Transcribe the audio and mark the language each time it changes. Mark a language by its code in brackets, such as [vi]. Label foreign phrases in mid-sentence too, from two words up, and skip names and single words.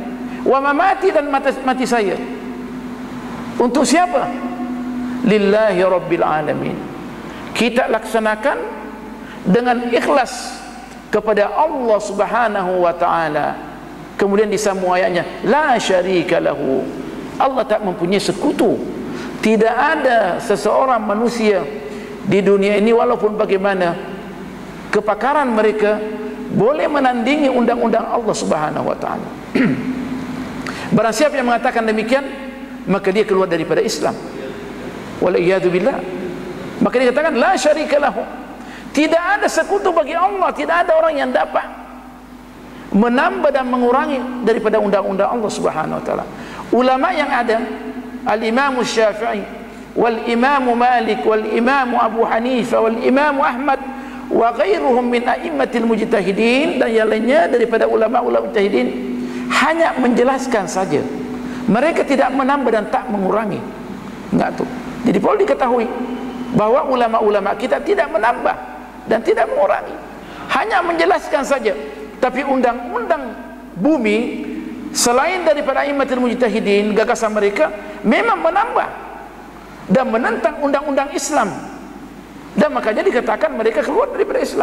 [ar] ومماتي, [ms] dan mati saya untuk siapa? [ar] لله رب العالمين. [ms] Kita laksanakan dengan ikhlas kepada Allah [ar] سبحانه وتعالى. [ms] Kemudian disambung ayatnya, [ar] لا شريك له. [ms] Allah tak mempunyai sekutu. Tidak ada seseorang manusia di dunia ini walaupun bagaimana kepakaran mereka boleh menandingi undang-undang Allah [ar] سبحانه وتعالى. [ms] Barang siapa yang mengatakan demikian, maka dia keluar daripada Islam. [ar] والعياذ بالله. [ms] Maka dia katakan [ar] لا شريك له. [ms] Tidak ada sekutu bagi Allah, tidak ada orang yang dapat menambah dan mengurangi daripada undang-undang Allah [ar] سبحانه وتعالى. Ulama yang ada, الإمام الشافعي والإمام مالك والإمام أبو حنيفة والإمام أحمد وغيرهم من أئمة المجتهدين, [ms] dan yang lainnya daripada ulama-ulama mujtahidin, hanya menjelaskan saja. Mereka tidak menambah dan tak mengurangi. [id] Enggak tuh. [ms] Jadi perlu diketahui bahwa ulama-ulama kita tidak menambah dan tidak mengurangi, hanya menjelaskan saja. Tapi undang-undang bumi selain daripada [ar] أئمة المجتهدين, [ms] gagasan mereka memang menambah dan menentang undang-undang Islam, dan makanya dikatakan mereka keluar daripada Islam.